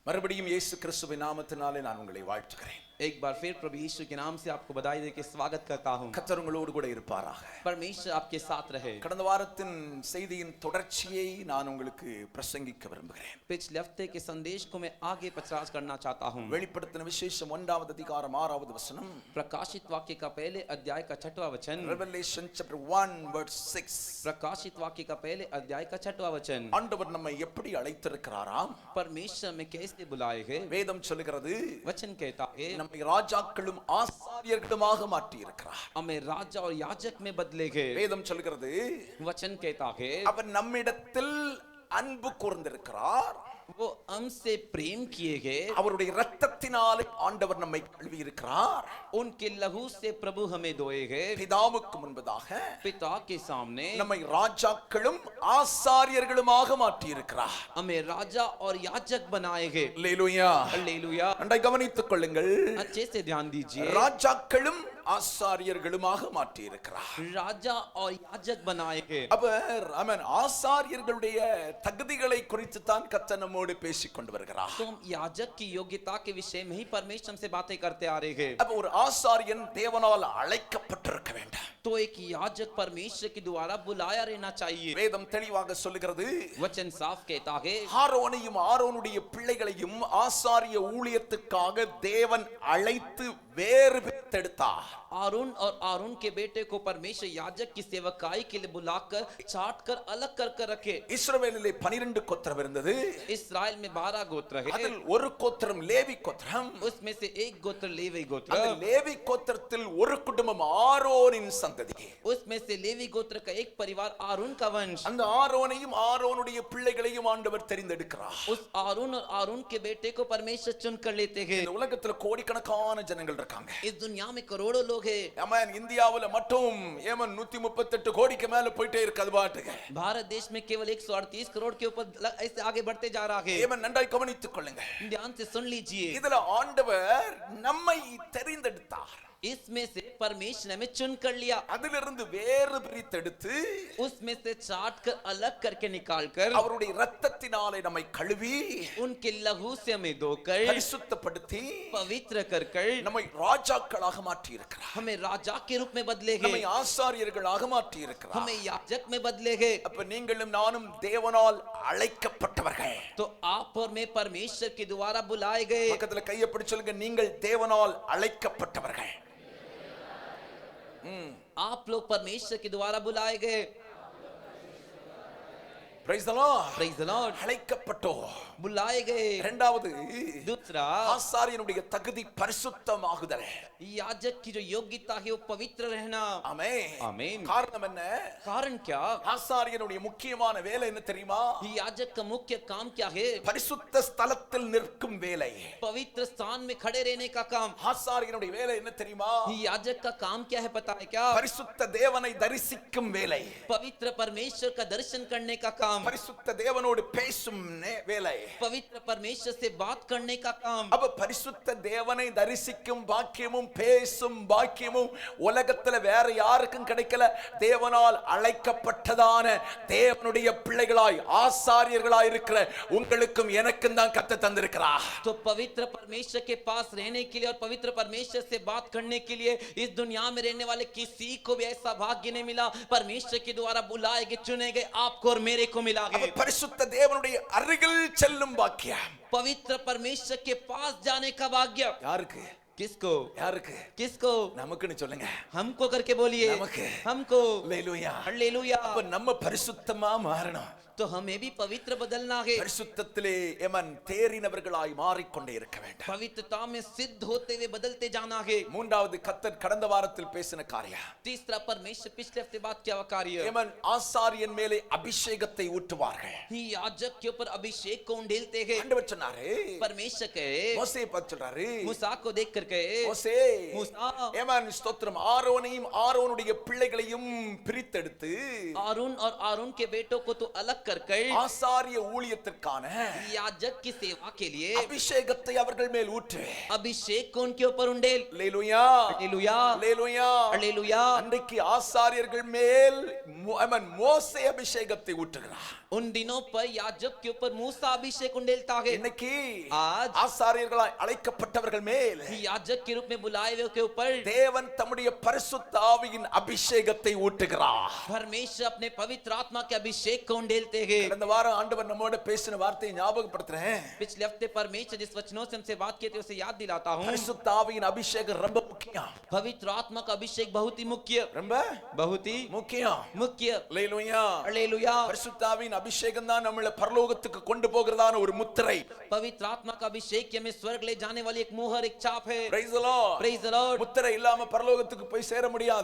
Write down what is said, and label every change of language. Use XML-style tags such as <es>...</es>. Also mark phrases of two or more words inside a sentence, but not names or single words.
<ta>மறுபடியும் இயேசு கிறிஸ்துவின் நாமத்தினாலே நான் உங்களை வாழ்த்துகிறேன்.</ta> <hi>एक बार फिर प्रभु यीशु के नाम से आपको बधाई देके स्वागत करता हूं।</hi> <ta>கர்த்தர் உங்களோடு கூட இருப்பாராக.</ta> <hi>परमेश्वर आपके साथ रहे।</hi> <ta>கடந்த வாரத்தின் செய்தியின் தொடர்ச்சியை நான் உங்களுக்கு பிரசங்கிக்க விரும்புகிறேன்.</ta> <hi>पिछले हफ्ते के संदेश को मैं आगे प्रचार करना चाहता हूं।</hi> <ta>வெளிப்படுத்தின விசேஷம் 1வது அதிகாரம் 6வது வசனம்.</ta> <hi>प्रकाशित वाक्य का पहले अध्याय का 6वां वचन।</hi> <en>Revelation chapter 1 verse 6.</en> <hi>प्रकाशित वाक्य का पहले अध्याय का 6वां वचन।</hi> <ta>ஆண்டவர் நம்மை எப்படி அழைத்திருக்கிறாராம்?</ta> <hi>परमेश्वर में कैसे बुलाए गए?</hi> <ta>வேதம் சொல்லுகிறது,</ta> <hi>वचन कहता है</hi> <ta>நம்மை ராஜாக்களும் ஆசாரியர்களுமாக மாற்றி இருக்கிறார்.</ta> <hi>हमें राजा और याजक में बदले गए।</hi> <ta>வேதம் சொல்லுகிறது,</ta> <hi>वचन कहता है</hi> <ta>அவர் நம்மிடத்தில் அன்பு கூர்ந்திருக்கிறார்.</ta> <hi>वो हमसे प्रेम किए गए।</hi> <ta>அவருடைய இரத்தத்தினாலே ஆண்டவர் நம்மை கழுவி இருக்கிறார்.</ta> <hi>उनके लहू से प्रभु हमें धोए गए।</hi> <ta>பிதாவுக்கு முன்பதாக</ta> <hi>पिता के सामने</hi> <ta>நம்மை ராஜாக்களும் ஆசாரியர்களுமாக மாற்றி இருக்கிறார்.</ta> <hi>हमें राजा और याजक बनाए गए।</hi> <ta>அல்லேலூயா.</ta> <hi>हालेलुया।</hi> <ta>நன்றாய் கவனித்துக் கொள்ளுங்கள்.</ta> <hi>अच्छे से ध्यान दीजिए।</hi> <ta>ராஜாக்களும் ஆசாரியர்களுமாக மாற்றி இருக்கிறார்.</ta> <hi>राजा और याजक बनाए गए।</hi> <ta>அப்ப ஆமென், ஆசாரியர்களுடைய தகுதிகளை குறித்து தான் கர்த்தர் நம்மோடு பேசிக் கொண்டு வருகிறார்.</ta> <hi>तो हम याजक की योग्यता के विषय में ही परमेश्वर से बातें करते आ रहे हैं।</hi> <ta>அப்ப ஒரு ஆசாரியன் தேவனால் அழைக்கப்பட்டிருக்க வேண்டும்.</ta> <hi>तो एक याजक परमेश्वर के द्वारा बुलाया रहना चाहिए।</hi> <ta>வேதம் தெளிவாக சொல்லுகிறது,</ta> <hi>वचन साफ कहता है</hi> <ta>ஆரோனையும் ஆரோனுடைய பிள்ளைகளையும் ஆசாரிய ஊழியத்துக்காக தேவன் அழைத்து வேறு பிரித்தெடுத்தார்.</ta> <hi>आरून और आरून के बेटे को परमेश्वर याजक की सेवकाई के लिए बुलाकर छाट कर अलग कर रखे।</hi> <ta>இஸ்ரவேலிலே 12 கோத்திரம் இருந்தது.</ta> <hi>इस्राएल में 12 गोत्र है।</hi> <ta>அதில் ஒரு கோத்திரம் லேவி கோத்திரம்.</ta> <hi>उसमें से एक गोत्र लेवी</hi> <ta>அந்த</ta> <hi>गोत्र।</hi> <ta>லேவி கோத்திரத்தில் ஒரு குடும்பம் ஆரோனின் சந்ததி.</ta> <hi>उसमें से लेवी गोत्र का एक परिवार आरून का वंश।</hi> <ta>அந்த ஆரோனையும் ஆரோனுடைய பிள்ளைகளையும் ஆண்டவர் தெரிந்தெடுக்கிறார்.</ta> <hi>उस आरून और आरून के बेटे को परमेश्वर चुन कर लेते हैं।</hi> <ta>இந்த உலகத்துல கோடிக்கணக்கான ஜனங்கள் இருக்காங்க.</ta> <hi>इस दुनिया में करोड़ों लोग हैं।</hi> <ta>ஆமென். இந்தியாவுல மட்டும் ஏமன் 138 கோடிக்கு மேல போயிட்டே இருக்கு அது பாட்டுக்கு.</ta> <hi>भारत देश में केवल 138 करोड़ के ऊपर ऐसे आगे बढ़ते जा रहा है।</hi> <ta>ஏமன், நன்றாய் கவனித்துக் கொள்ளுங்க.</ta> <hi>ध्यान से सुन लीजिए।</hi> <ta>இதுல ஆண்டவர் நம்மை தெரிந்தெடுத்தார்.</ta> <hi>इसमें से परमेश्वर ने हमें चुन कर लिया।</hi> <ta>அதிலிருந்து வேறு பிரித்தெடுத்து</ta> <hi>उसमें से छाट कर अलग करके निकाल कर</hi> <ta>அவருடைய இரத்தத்தினாலே நம்மை கழுவி</ta> <hi>उनके लहू से हमें धोकर</hi> <ta>பரிசுத்தப்படுத்தி</ta> <hi>पवित्र कर</hi> <ta>நம்மை ராஜாக்களாக மாற்றி இருக்கிறார்.</ta> <hi>हमें राजा के रूप में बदले</hi> <ta>நம்மை</ta> <hi>गए।</hi> <ta>ஆசாரியர்களாக மாற்றி இருக்கிறார்.</ta> <hi>हमें याजक में बदले गए।</hi> <ta>அப்ப நீங்களும் நானும் தேவனால் அழைக்கப்பட்டவர்கள்.</ta> <hi>तो आप और मैं परमेश्वर के द्वारा बुलाए गए।</hi> <ta>பக்கத்துல கையை பிடிச்சு சொல்லுங்க, நீங்கள் தேவனால் அழைக்கப்பட்டவர்கள்.</ta> <hi>आप लोग परमेश्वर के द्वारा बुलाए गए।</hi> <en>Praise the Lord. Praise the Lord।</en> <ta>அழைக்கப்பட்டோம்.</ta> <hi>बुलाए गए।</hi> <ta>இரண்டாவது,</ta> <hi>दूसरा,</hi> <ta>ஆசாரியனுடைய தகுதி பரிசுத்தமாகுதல்.</ta> <hi>याजक की जो योग्यता है वो पवित्र रहना।</hi> <ta>ஆமென்.</ta> <hi>आमीन।</hi> <ta>காரணம் என்ன?</ta> <hi>कारण क्या?</hi> <ta>ஆசாரியனுடைய முக்கியமான வேலை என்ன தெரியுமா?</ta> <hi>याजक का मुख्य काम क्या है?</hi> <ta>பரிசுத்த ஸ்தலத்தில் நிற்கும் வேலை.</ta> <hi>पवित्र स्थान में खड़े रहने का काम।</hi> <ta>ஆசாரியனுடைய வேலை என்ன தெரியுமா?</ta> <hi>याजक का काम क्या है पता है क्या?</hi> <ta>பரிசுத்த தேவனை தரிசிக்கும் வேலை.</ta> <hi>पवित्र परमेश्वर का दर्शन करने का काम।</hi> <ta>பரிசுத்த தேவனோடு பேசும் வேலை.</ta> <hi>पवित्र परमेश्वर से बात करने का काम।</hi> <ta>அப்ப பரிசுத்த தேவனை தரிசிக்கும் பாக்கியமும் பேசும் பாக்கியமும் உலகத்துல வேற யாருக்கும் கிடைக்கல. தேவனால் அழைக்கப்பட்டதான தேவனுடைய பிள்ளைகளாய் ஆசாரியர்களாய் இருக்கிற உங்களுக்கும் எனக்கும் தான் கர்த்தர் தந்திருக்கிறார்.</ta> <hi>तो पवित्र परमेश्वर के पास रहने के लिए और पवित्र परमेश्वर से बात करने के लिए इस दुनिया में रहने वाले किसी को भी ऐसा भाग्य नहीं मिला। परमेश्वर के द्वारा बुलाए गए, चुने गए आपको और मेरे को मिला गया।</hi> <ta>பரிசுத்த தேவனுடைய அருகில் செல்லும் பாக்கியம்.</ta> <hi>पवित्र परमेश्वर के पास जाने का भाग्य</hi> <ta>யாருக்கு?</ta> <hi>किसको?</hi> <ta>யாருக்கு?</ta> <hi>किसको?</hi> <ta>நமக்குன்னு சொல்லுங்க.</ta> <hi>हमको करके बोलिए।</hi> <ta>நமக்கு.</ta> <hi>हमको।</hi> <ta>அல்லேலூயா.</ta> <hi>हालेलुया।</hi> <ta>அப்ப நம்ம பரிசுத்தமா மாறணும்.</ta> <hi>तो हमें भी पवित्र बदलना है।</hi> <ta>பரிசுத்தத்திலே எமன் தேறினவர்களாய் மாறிக்கொண்டே இருக்க வேண்டும்.</ta> <hi>पवित्रता में सिद्ध होते हुए बदलते जाना है।</hi> <ta>மூன்றாவது, கர்த்தர் கடந்த வாரத்தில் பேசின காரியம்.</ta> <hi>तीसरा, परमेश्वर पिछले हफ्ते बात क्या कार्य?</hi> <ta>எமன் ஆசாரியன் மேலே அபிஷேகத்தை ஊற்றுவார்கள்.</ta> <hi>याजक के ऊपर अभिषेक को उंडेलते हैं।</hi> <ta>ஆண்டவர் சொன்னாரு,</ta> <hi>परमेश्वर कहे,</hi> <ta>மோசேயை பார்த்து சொல்றாரு,</ta> <hi>मूसा को देख कर कहे,</hi> <ta>மோசே,</ta> <hi>मूसा,</hi> <ta>எமன் ஸ்தோத்திரம், ஆரோனையும் ஆரோனுடைய பிள்ளைகளையும் பிரித்தெடுத்து</ta> <hi>आरून और आरून के बेटों को तो अलग कर कर</hi> <ta>ஆசாரிய ஊழியத்திற்கான</ta> <hi>याजक की सेवा के लिए</hi> <ta>அபிஷேகத்தை அவர்கள் மேல் ஊற்று.</ta> <hi>अभिषेक को उनके ऊपर उंडेल.</hi> <ta>அல்லேலூயா,</ta> <hi>हालेलुया,</hi> <ta>அல்லேலூயா.</ta> <hi>हालेलुया.</hi> <ta>அன்றைக்கு ஆசாரியர்கள் மேல் மோசே அபிஷேகத்தை ஊற்றுகிறார்.</ta> <hi>उन दिनों पर याजक के ऊपर मूसा अभिषेक उंडेलता है.</hi> <ta>இன்னைக்கு</ta> <hi>आज</hi> <ta>ஆசாரியர்களாய் அழைக்கப்பட்டவர்கள் மேல்</ta> <hi>याजक के रूप में बुलाए हुए के ऊपर</hi> <ta>தேவன் தம்முடைய பரிசுத்த ஆவியின் அபிஷேகத்தை ஊற்றுகிறார்.</ta> <hi>परमेश्वर अपने पवित्र आत्मा के अभिषेक को उंडेलते हैं.</hi> <ta>கடந்த வாரம் ஆண்டவர் நம்மோட பேசின வார்த்தையை ஞாபகப்படுத்துறேன்.</ta> <hi>पिछले हफ्ते परमेश्वर जिस वचनों से हमसे बात की थी उसे याद दिलाता हूँ.</hi> <ta>பரிசுத்த ஆவியின் அபிஷேகம் ரொம்ப முக்கியம்.</ta> <hi>पवित्र आत्मा का अभिषेक बहुत ही मुख्य,</hi> <ta>ரொம்ப</ta> <hi>बहुत ही</hi> <ta>முக்கியம்.</ta> <hi>मुख्य.</hi> <ta>அல்லேலூயா.</ta> <hi>हालेलुया.</hi> <ta>பரிசுத்த ஆவியின் அபிஷேகம் தான் நம்மளை பரலோகத்துக்கு கொண்டு போகிறதான ஒரு முத்திரை.</ta> <hi>पवित्र आत्मा का अभिषेक हमें स्वर्ग ले जाने वाली एक मोहर, एक छाप है.</hi> <en>Praise the Lord. Praise the Lord.</en> <ta>முத்திரை இல்லாம பரலோகத்துக்கு போய் சேர முடியாது.</ta>